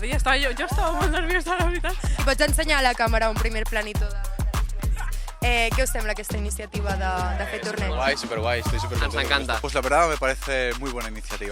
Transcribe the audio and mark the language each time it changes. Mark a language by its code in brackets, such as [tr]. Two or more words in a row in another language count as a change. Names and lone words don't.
[ca] I jo estava molt nerviosa, la veritat. Pots ensenyar a la càmera un primer planito ¿qué os sembla aquesta iniciativa de fer torneig? [es] Guay, superguay, estoy súper contento. Nos encanta. Pues la verdad me parece muy buena iniciativa.